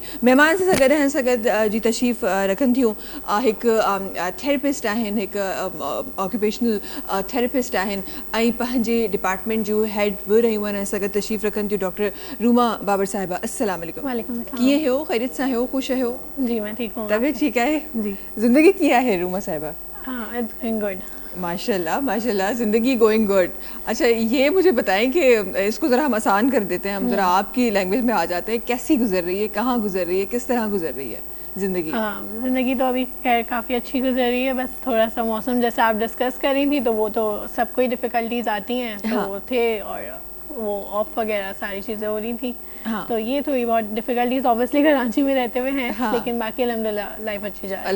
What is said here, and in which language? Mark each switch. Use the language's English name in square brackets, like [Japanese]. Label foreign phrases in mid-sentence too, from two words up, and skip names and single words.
[Sindhi] महिमान सां गॾु हिन सां गॾु जी तशरीफ़ रखनि थियूं हिकु थेरेपिस्ट आहिनि हिकु ऑक्यूपेशनल थेरेपिस्ट आहिनि ऐं पंहिंजे डिपार्टमेंट जूं हेड बि रहियूं आहिनि। हिन सां गॾु तशरीफ़ रखनि थियूं डॉक्टर रूमा बाबर साहिबा। [Arabic] السلام علیکم [Sindhi] कीअं आहियो ख़ैरियत सां आहियो ख़ुशि आहियो [Urdu] جی میں ٹھیک ہوں [Sindhi] तबियत ठीकु आहे जी ज़िंदगी कीअं आहे रूमा साहिबा। [English] it's going good [Urdu] ماشاءاللہ ماشاءاللہ زندگی [English] going good. [Urdu] اچھا یہ مجھے بتائیں کہ اس کو ذرا ہم آسان کر دیتے ہیں ہم ذرا آپ کی لینگویج میں آ جاتے ہیں کیسی گزر رہی ہے کہاں گزر رہی ہے کس طرح گزر رہی ہے زندگی. زندگی تو ابھی خیر کافی اچھی گزر رہی ہے بس تھوڑا سا موسم جیسے آپ ڈسکس کر رہی تھی تو وہ تو سب کو ہی ڈفیکلٹیز آتی ہیں تو وہ تھے اور وہ آف وغیرہ ساری چیزیں ہو رہی تھی تو یہ تھوڑی بہت ڈفیکلٹیز آبویسلی کراچی میں رہتے ہوئے ہیں لیکن باقی الحمدللہ لائف اچھی جا رہی ہے